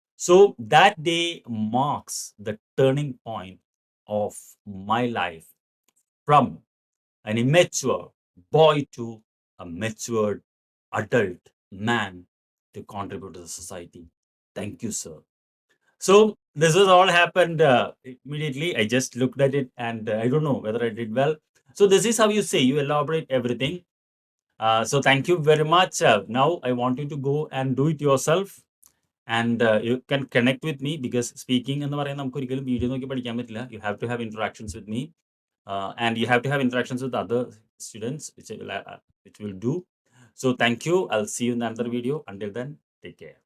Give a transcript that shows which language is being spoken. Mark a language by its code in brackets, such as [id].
[en] So that day marks the turning point of my life, from an immature boy to a matured adult man to contribute to the society. Thank you, sir. So this has all happened immediately. I just looked at it, and I don't know whether I did well. So this is how you say, you elaborate everything. So thank you very much. Now I want you to go and do it yourself. And you can connect with me, because speaking [ml] എന്ന് പറയുന്നത് നമുക്ക് ഒരിക്കലും video നോക്കി പഠിക്കാൻ പറ്റില്ല. [en] You have to have interactions with me, and you have to have interactions with other students, which will do. So thank you. I'll see you in another video. Until then, take care.